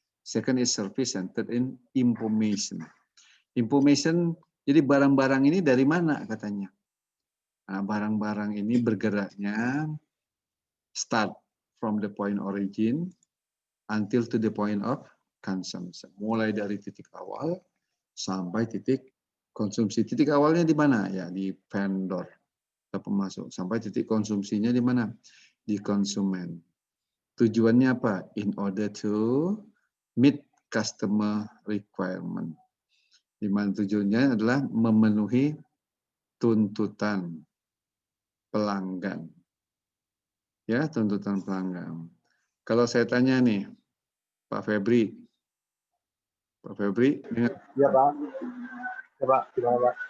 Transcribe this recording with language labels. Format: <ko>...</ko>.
<en>Second is service, and third in information.</en> <id>Information, jadi barang-barang ini dari mana katanya? Nah, barang-barang ini bergeraknya</id> <en>start from the point origin until to the point of consumption.</en> <id>Mulai dari titik awal sampai titik konsumsi. Titik awalnya di mana? Ya di vendor atau pemasok. Sampai titik konsumsinya di mana? Di konsumen. Tujuannya apa?</id> <en>In order to meet customer requirement.</en> <id>Di mana tujuannya adalah memenuhi tuntutan pelanggan. Ya, tuntutan pelanggan. Kalau saya tanya nih, Pak Febri. Pak Febri, dengar? Iya Pak. Ya Pak, gimana Pak?</id>